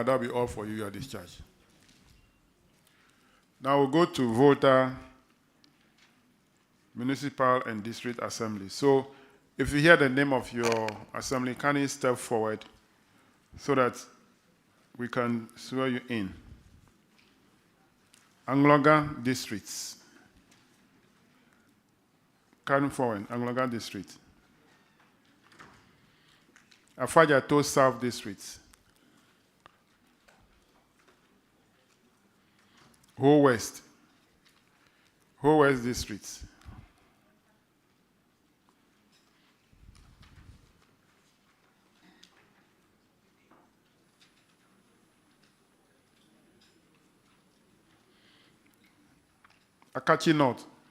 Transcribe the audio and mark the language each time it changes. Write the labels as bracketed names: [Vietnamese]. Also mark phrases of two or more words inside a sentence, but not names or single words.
[English] That'll be all for you, your discharge. Now we'll go to Vota, Municipal and District Assembly. So if you hear the name of your assembly, can you step forward so that we can swear you in? Anloga Districts. Come forward, Anloga District. Afajato South District. Hohoe West. Hohoe West District. Akatsi North.